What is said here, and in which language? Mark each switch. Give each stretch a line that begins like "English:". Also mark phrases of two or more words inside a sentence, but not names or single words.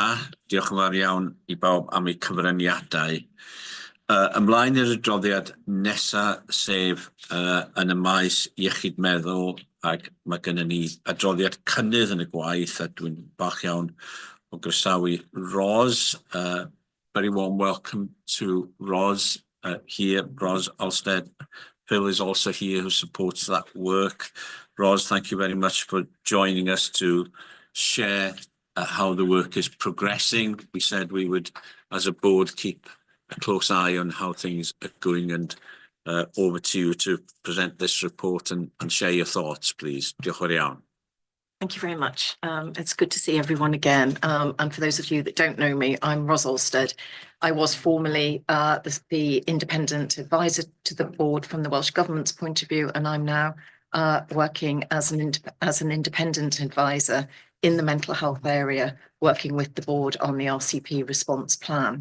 Welsh: Diolch yn fawr iawn i bawb am eu cyfraniadau. Ymlaen i'r adroddiad nesa sef yn y maes iechyd meddwl ac mae gennym ni adroddiad cynnydd yn y gwaith a dwi'n falch iawn o groesawu Ros.
English: Very warm welcome to Ros here. Ros Olsted. Phil is also here who supports that work. Ros, thank you very much for joining us to share how the work is progressing. We said we would, as a board, keep a close eye on how things are going, and over to you to present this report and share your thoughts, please.
Welsh: Diolch yn fawr iawn.
English: Thank you very much. It's good to see everyone again. And for those of you that don't know me, I'm Ros Olsted. I was formerly the independent advisor to the board from the Welsh Government's point of view, and I'm now working as an independent advisor in the mental health area, working with the board on the RCP response plan.